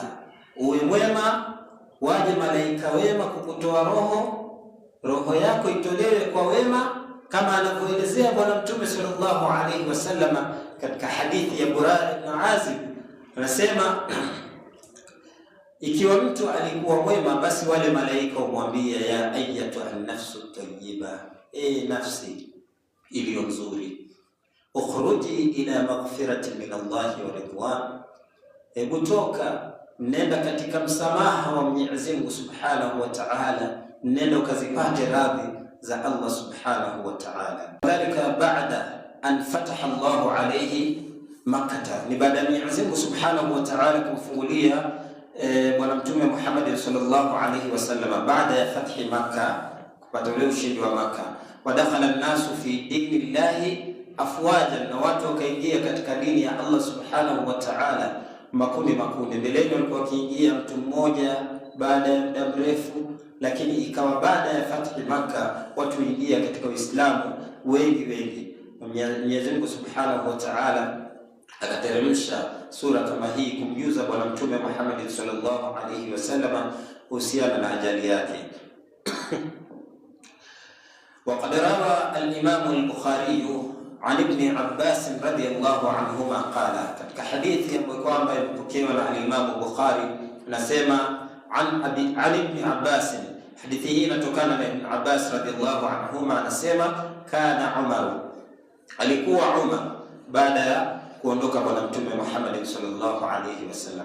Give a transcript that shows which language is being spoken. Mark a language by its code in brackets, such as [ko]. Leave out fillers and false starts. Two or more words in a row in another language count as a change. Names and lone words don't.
[sw] Uwe mwema, waje malaika wema kukutoa roho yako itolewe kwa wema, kama anavyoelezea bwana mtume [ar] صلى الله عليه وسلم [sw] katika hadithi ya Bara ibn Azib. Anasema ikiwa mtu alikuwa mwema, basi wale malaika umwambia [ar] يا أيتها النفس طيبة, [sw] nafsi iliyo nzuri, [ar] اخرجي إلى مغفرة من الله ورضوان, [sw] hebu toka, nenda katika msamaha wa Mwenyezi Mungu [ar] سبحانه وتعالى, [sw] nenda ukazipate radhi za Allah [ar] سبحانه وتعالى. ذلك بعد أن فتح الله عليه مكة, [sw] ni baada ya Mwenyezi Mungu [ar] سبحانه وتعالى [sw] kumfungulia bwana mtume Muhammad [ar] صلى الله عليه وسلم [sw] baada ya fathi Makkah, kupata ule ushindi wa Makkah. [ar] ودخل الناس في دين الله أفواجا, [sw] na watu wakaingia katika dini ya Allah [ar] سبحانه وتعالى [sw] makundi. Mbeleni walikuwa wakiingia mtu mmoja baada ya muda mrefu, lakini ikawa baada ya fathi Makkah watu ingia katika Uislamu wengi. Mwenyezi Mungu [ar] سبحانه وتعالى [sw] akateremsha sura kama hii kumjuza bwana mtume Muhammad [ar] صلى الله عليه وسلم [sw] kuhusiana na ajali yake. [ar] وقد روى الإمام البخاري عن ابن عباس رضي الله عنهما قال, [sw] katika hadithi ambayo kwamba imepokewa na al-Imam al-Bukhari, nasema an Ibn Abbas, hadithi hii inatokana na Ibn Abbas [ar] رضي الله عنهما, [sw] anasema kana Umar, alikuwa Umar baada ya kuondoka bwana mtume Muhammad [ar] صلى الله عليه وسلم.